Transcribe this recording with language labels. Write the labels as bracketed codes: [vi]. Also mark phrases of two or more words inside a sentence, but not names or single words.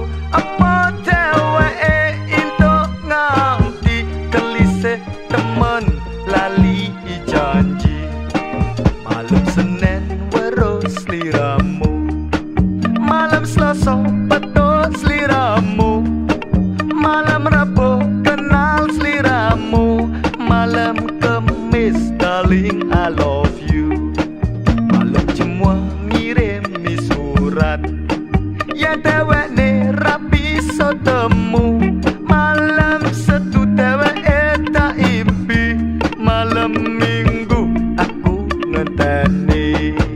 [jv] Apa Dewè into nganti kelise temen lali janji. Malam Senin weruh sliramu, malam Selasa petuk sliramu, malam Rabu kenal sliramu, malam Kamis [en] darling I love you, [jv] malam Jumat ngirim surat ya Dewè ne rapi so temu, malam Sabtu Dewè tak impi, malam Minggu aku ngenteni,